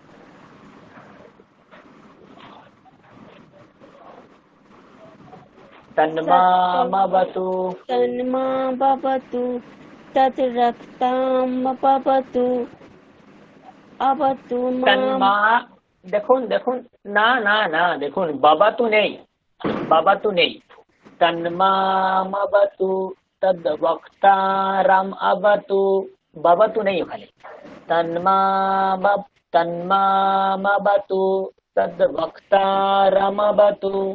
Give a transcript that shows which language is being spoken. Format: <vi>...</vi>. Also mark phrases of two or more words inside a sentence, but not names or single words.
<sa>तन्मामवतु तन्मा भवतु तत् रक्तां भवतु अवतु मां तन्मा।</sa> <bn>দেখুন দেখুন, না না না, দেখুন বাবা তো নেই, বাবা তো নেই।</bn> <sa>তন্মামবতু তদ বক্তারাম অবতু,</sa> <bn>বাবা তো নেই ওখানে।</bn> <sa>তন্মামবতু তদ বক্তারাম অবতু।</sa>